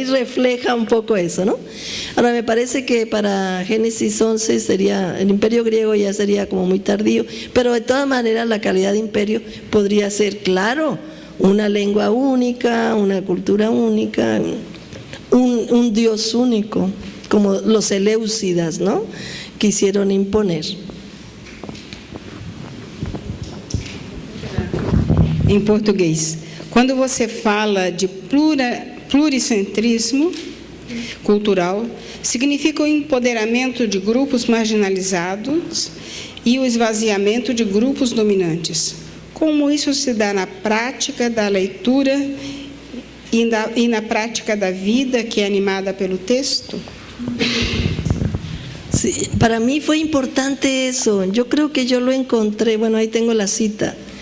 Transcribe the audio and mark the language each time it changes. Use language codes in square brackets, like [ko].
[es] Ahí refleja un poco eso, ¿no? Ahora, me parece que para Génesis 11 sería, el imperio griego ya sería como muy tardío, pero de todas maneras la calidad de imperio podría ser, claro, una lengua única, una cultura única, un Dios único, como los Seleucidas, ¿no?, quisieron imponer. [pt] Em português, quando você fala de pluricentrismo cultural, significa o empoderamento de grupos marginalizados e o esvaziamento de grupos dominantes. Como isso se dá na prática da leitura e na prática da vida que é animada pelo texto? [es] Sí, para mí fue importante eso. Yo creo que yo lo encontré, bueno, ahí tengo la cita.